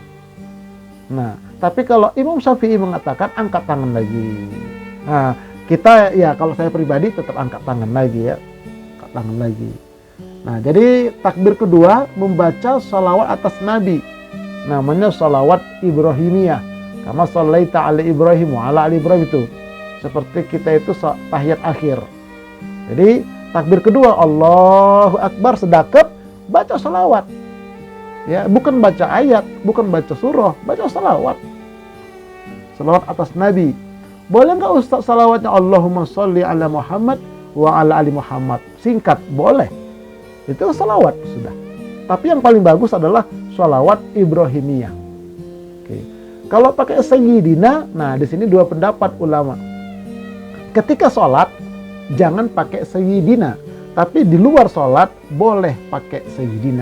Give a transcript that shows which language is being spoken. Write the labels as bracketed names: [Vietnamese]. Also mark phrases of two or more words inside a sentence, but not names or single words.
[Indonesian] Nah, tapi kalau Imam Syafi'i mengatakan angkat tangan lagi. Nah, kita ya kalau saya pribadi tetap angkat tangan lagi ya. Angkat tangan lagi. Nah, jadi takbir kedua membaca salawat atas Nabi. Namanya salawat Ibrahimiyah. [Arabic] كما صليت على إبراهيم وعلى آل إبراهيم itu. [Indonesian] Seperti kita itu tahiyat akhir. Jadi takbir kedua [Arabic] الله أكبر [Indonesian] sedekap, baca salawat. Ya, bukan baca ayat, bukan baca surah, baca salawat. Salawat atas Nabi. Boleh nggak Ustaz salawatnya [Arabic] اللهم صل على محمد وعلى آل محمد? [Indonesian] Singkat, boleh. Itu salawat sudah. Tapi yang paling bagus adalah salawat Ibrahimiyah. Oke. Kalau pakai sayyidina, nah di sini dua pendapat ulama. Ketika sholat, jangan pakai sayyidina. Tapi di luar sholat, boleh pakai sayyidina.